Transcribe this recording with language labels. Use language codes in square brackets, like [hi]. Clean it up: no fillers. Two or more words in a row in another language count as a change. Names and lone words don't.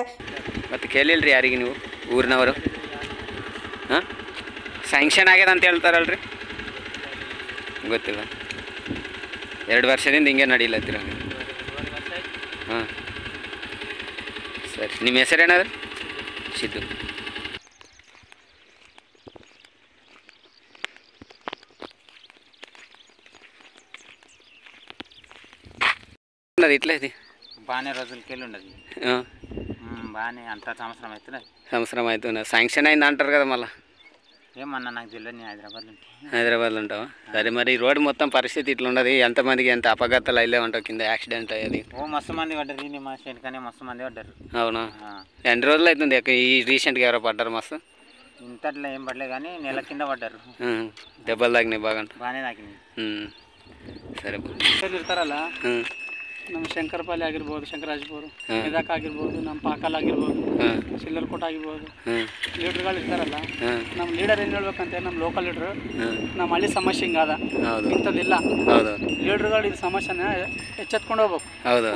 [kn] ಮತ್ತೆ ಕೇಳಿಲ್ರಿ ಯಾರಿಗೆ ನೀವು ಊರಿನವರು? ಸ್ಯಾಂಕ್ಷನ್ ಆಗ್ಯದ ಅಂತ ಹೇಳ್ತಾರಲ್ರಿ, ಗೊತ್ತಿಲ್ಲ. 2 ವರ್ಷದಿಂದ ಹಿಂಗೆ ನಡೀಲತ್ತೀರ? ಹಾಂ ಸರಿ. ನಿಮ್ಮ ಹೆಸರು ಏನಾದ್ರು? ಸಿದ್ದು. [te] ఇట్లా ఇది బాగానే రోజులు కెళ్ళి ఉండదు. బాగానే అంతా సంవత్సరం అవుతుంది. సంవత్సరం అవుతున్నా. శాంక్షన్ అయింది అంటారు కదా మళ్ళీ? ఏమన్నా నాకు తెలియదు. హైదరాబాద్లో ఉంటావా? సరే. మరి రోడ్డు మొత్తం పరిస్థితి ఇట్లా ఉండదు. ఎంతమందికి ఎంత అపఘాతాలు అయ్యే ఉంటావు, కింద యాక్సిడెంట్ అయ్యేది? మస్తు మంది పడ్డారు. మా స్టేట్ కానీ మస్తు మంది పడ్డారు. అవునా? ఎన్ని రోజులు అవుతుంది ఈ రీసెంట్గా ఎవరో పడ్డారు మస్తు? ఇంతట్లో ఏం పడలే కానీ నెల కింద పడ్డారు. దెబ్బలు తాకినాయి బాగా? బాగానే తాకినాయి. సరే. [kn] ಇರ್ತಾರಲ್ಲ, ನಮ್ಮ ಶಂಕರಪಾಲಿ ಆಗಿರ್ಬೋದು, ಶಂಕರಾಜಪುರ, ಮೆದಕ್ ಆಗಿರ್ಬೋದು, ನಮ್ಮ ಪಾಕಲ್ ಆಗಿರ್ಬೋದು, ಚಿಲ್ಲರ್ಕೋಟ ಆಗಿರ್ಬೋದು, ಲೀಡರ್ಗಳು ಇರ್ತಾರಲ್ಲ. ನಮ್ಮ ಲೀಡರ್ ಏನು ಹೇಳ್ಬೇಕಂತೆ, ನಮ್ಮ [en] local leaders [kn] ನಮ್ಮ ಹಳ್ಳಿ ಸಮಸ್ಯೆ ಹಿಂಗಾದ, ಇಂಥದ್ದಿಲ್ಲ. ಲೀಡರ್ಗಳು ಇದು ಸಮಸ್ಯೆನ ಎಚ್ಚೆತ್ಕೊಂಡು ಹೋಗ್ಬೇಕು.